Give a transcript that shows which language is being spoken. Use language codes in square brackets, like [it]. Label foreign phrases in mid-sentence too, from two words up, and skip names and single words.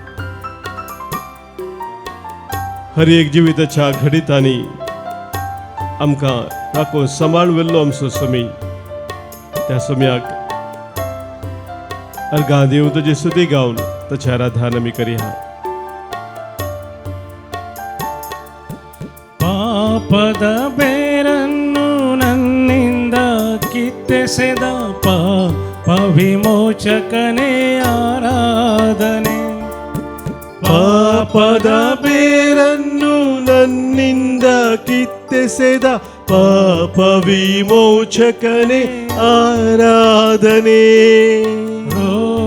[kok] हर एक जिविताच्या घडीतांनी आमकां राखून सांबाळून आमचो स्वामी, त्या स्वाम्याक अर्घां दिवन तुजी स्तुती गावन ताची आराधना आमी करया. [kn] ಪಾಪದ ಬೇರನ್ನು ನನ್ನಿಂದ ಕಿತ್ತೆಸೆದ ಪಾಪ ವಿಮೋಚಕನೇ ಆರಾಧನೆ. ಪಾಪದ ಬೇರನ್ನು ನನ್ನಿಂದ ಕಿತ್ತೆಸೆದ ಪಾಪ ವಿಮೋಚಕನೇ ಆರಾಧನೆ.